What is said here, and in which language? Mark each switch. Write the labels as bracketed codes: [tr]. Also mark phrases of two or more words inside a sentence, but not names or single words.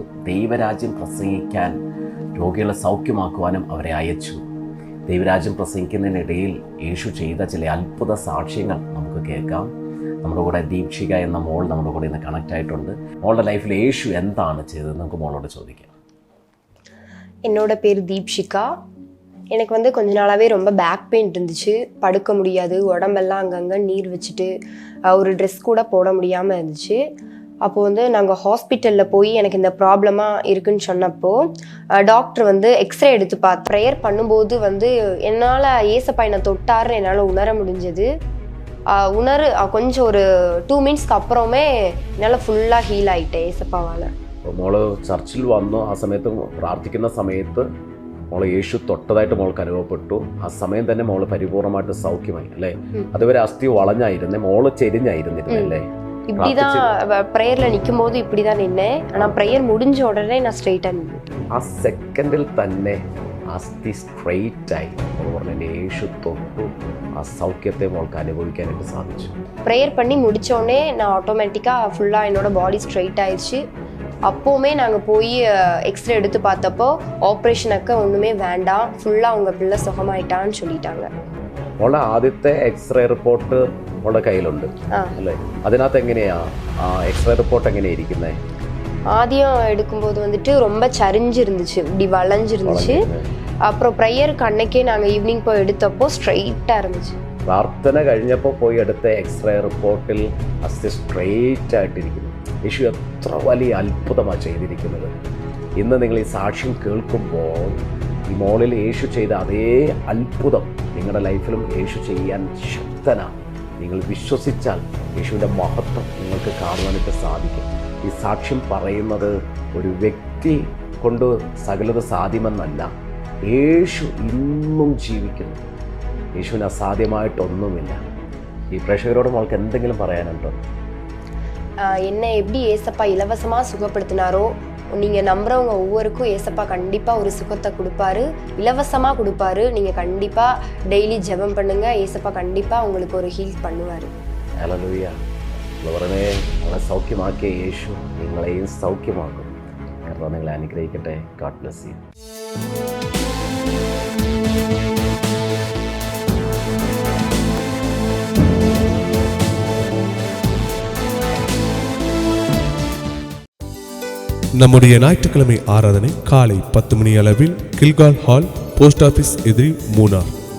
[ml] ദൈവരാജ്യം പ്രസംഗിക്കാൻ, രോഗികളെ സൗഖ്യമാക്കുവാനും അവരെ അയച്ചു. ദൈവരാജ്യം പ്രസംഗിക്കുന്നതിനിടയിൽ യേശു ചെയ്ത ചില അത്ഭുത സാക്ഷ്യങ്ങൾ നമുക്ക് കേൾക്കാം. നമ്മുടെ കൂടെ ദീപ്ഷിക എന്ന മോൾ നമ്മുടെ കൂടെ ഇന്ന് കണക്റ്റ് ആയിട്ടുണ്ട്. മോളുടെ ലൈഫിൽ യേശു എന്താണ് ചെയ്തത് നമുക്ക് മോളോട് ചോദിക്കാം. [ta] என்னோட பேர் தீப்ஷிகா. எனக்கு கொஞ்ச நாளாகவே ரொம்ப [en] back pain [ta] இருந்துச்சு. படுக்க முடியாது, உடம்பெல்லாம் அங்கங்கே நீர் வச்சுட்டு ஒரு ட்ரெஸ் கூட போட முடியாமல் இருந்துச்சு. அப்போது நாங்கள் ஹாஸ்பிட்டலில் போய் எனக்கு இந்த ப்ராப்ளமாக இருக்குன்னு சொன்னப்போ [en] doctor X-ray [ta] எடுத்து பார்த்து ப்ரேயர் பண்ணும்போது என்னால் ஏசப்பா என்னை தொட்டாருன்னு என்னால் உணர முடிஞ்சது. கொஞ்சம் ஒரு 2 மினிட்ஸ்க்கு அப்புறமே என்னால் ஃபுல்லாக ஹீல் ஆகிட்டேன் ஏசப்பாவால். [ml] മോള് ചർച്ചിൽ വന്നു. ആ സമയത്ത് പ്രാർത്ഥിക്കുന്ന സമയത്ത് മോളെ യേശു തൊട്ടതായിട്ട് മോൾക്ക് അനുഭവപ്പെട്ടു. ആ സമയം തന്നെ മോള് പരിപൂർണമായിട്ട് സൗഖ്യമായി അല്ലേ? അതുവരെ അസ്ഥി വളഞ്ഞായിരുന്നേ, മോള് ചെരിഞ്ഞായിരുന്നിരുന്നല്ലേ? [ta] இப்படிதான் ப்ரேயர்ல நிற்கும் போது இப்படிதான் நின்னேன். ஆனால் ப்ரேயர் முடிஞ்ச உடனே நான் ஸ்ட்ரெயிட்டாக நின்னேன். [ml] ആ സെക്കൻഡിൽ തന്നെ അസ്ഥി സ്ട്രെയിറ്റ് ആയി. യേശു തൊട്ടു. ആ സൗഖ്യത്തെ മോൾക്ക് അനുഭവിക്കാനായിട്ട് സാധിച്ചു. [ta] ப்ரேயர் பண்ணி முடித்தோடனே நான் ஆட்டோமேட்டிக்காக ஃபுல்லாக என்னோட [en] body straight [ta] ஆயிடுச்சு. அப்போவுமே நாங்கள் போய் எக்ஸ்ரே எடுத்து பார்த்தப்போ ஆப்ரேஷனுக்கு ஒன்றுமே வேண்டாம், ஃபுல்லாக அவங்க பிள்ளை சுகமாயிட்டான்னு சொல்லிட்டாங்க. [ml] മോളെ ആദ്യത്തെ [en] X-ray report [ml] മോളുടെ കയ്യിലുണ്ട് അല്ലേ? അതിനകത്ത് എങ്ങനെയാ ആ [en] X-ray report [ml] എങ്ങനെയാ ഇരിക്കുന്നത്? [ta] ஆதியம் எடுக்கும்போது ரொம்ப சரிஞ்சிருந்துச்சு, இப்படி வளைஞ்சிருந்துச்சு. அப்புறம் ப்ரேயருக்கு அன்னைக்கே நாங்கள் ஈவினிங் போய் எடுத்தப்போ ஸ்ட்ரெயிட்டாக இருந்துச்சு. [ml] പ്രാർത്ഥന കഴിഞ്ഞപ്പോൾ പോയി എടുത്ത എക്സ്റേ റിപ്പോർട്ടിൽ അസ്ഥി സ്ട്രെയിറ്റ് ആയിട്ടിരിക്കുന്നു. യേശു എത്ര വലിയ അത്ഭുതമാണ് ചെയ്തിരിക്കുന്നത്. ഇന്ന് നിങ്ങൾ ഈ സാക്ഷ്യം കേൾക്കുമ്പോൾ ഈ മോളിൽ യേശു ചെയ്ത അതേ അത്ഭുതം നിങ്ങളുടെ ലൈഫിലും യേശു ചെയ്യാൻ ശക്തനാണ്. നിങ്ങൾ വിശ്വസിച്ചാൽ യേശുവിൻ്റെ മഹത്വം നിങ്ങൾക്ക് കാണുവാനായിട്ട് സാധിക്കും. ഈ സാക്ഷ്യം പറയുന്നത് ഒരു വ്യക്തി കൊണ്ട് സകലത സാധ്യമെന്നല്ല. യേശു ഇന്നും ജീവിക്കുന്നു. യേശുവിന് അസാധ്യമായിട്ടൊന്നുമില്ല. ഈ പ്രേക്ഷകരോട് മോൾക്ക് എന്തെങ്കിലും പറയാനുണ്ടോ? [ta] என்னை எப்படி ஏசப்பா இலவசமாக சுகப்படுத்தினாரோ நீங்கள் நம்புறவங்க ஒவ்வொருக்கும் ஏசப்பா கண்டிப்பாக ஒரு சுகத்தை கொடுப்பாரு, இலவசமாக கொடுப்பாரு. நீங்கள் கண்டிப்பாக டெய்லி ஜெபம் பண்ணுங்கள், ஏசப்பா கண்டிப்பாக உங்களுக்கு ஒரு ஹீல் பண்ணுவார். [ml] ഹല്ലേലൂയ. ഉള്ളവരെ നമ്മളെ സൗഖ്യമാക്കിയ യേശു നിങ്ങളെയും സൗഖ്യമാക്കും. കർത്താവ് നിങ്ങളെ അനുഗ്രഹിക്കട്ടെ. [en] God bless you. [ta] நம்முடைய ஞாயிற்றுக்கிழமை ஆராதனை காலை 10 மணி அளவில் கில்கால் ஹால், [en] post office [ta] எதிரி, மூனார்.